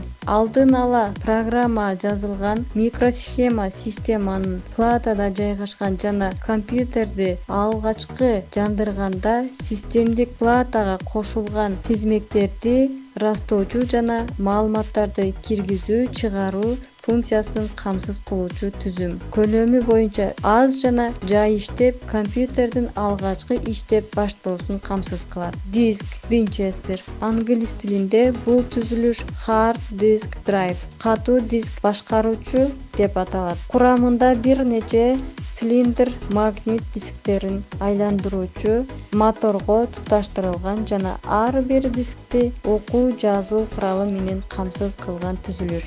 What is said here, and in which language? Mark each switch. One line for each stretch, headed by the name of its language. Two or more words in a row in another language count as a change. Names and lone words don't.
Kyrgyz: Алдын ала программа жазылган микросхема системанын платада жайгашкан жана компьютерди алгачкы жандырганда системдик платага кошулган тизмектерди растоочу жана маалыматтарды киргизүү, чыгаруу функциясын камсыз кылуучу түзүм. Көлөмү боюнча аз жана жай иштеп, компьютердин алгачкы иштеп баштоосун камсыз кылат. Диск Winchester англис тилинде бул түзүлүш
English: hard disk drive,
Kyrgyz: катуу диск башкаруучу деп аталат. Курамында бир нече цилиндр магнит дисктерин айландыруучу моторго туташтырылган жана ар бир дискти окуу жазуу куралы менен камсыз кылган түзүлүш.